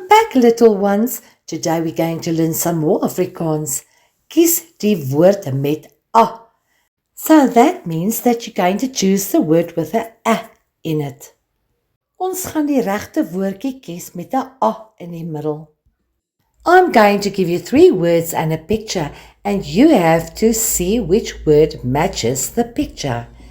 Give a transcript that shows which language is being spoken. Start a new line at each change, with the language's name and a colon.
English: Kyk, little ones, today we're going to learn some more Afrikaans.
Afrikaans: Kies die woord met a.
English: So that means that you're going to choose the word with a in it.
Afrikaans: Ons gaan die regte woordjie kies met 'n a in die middel.
English: I'm going to give you 3 words and a picture, and you have to see which word matches the picture.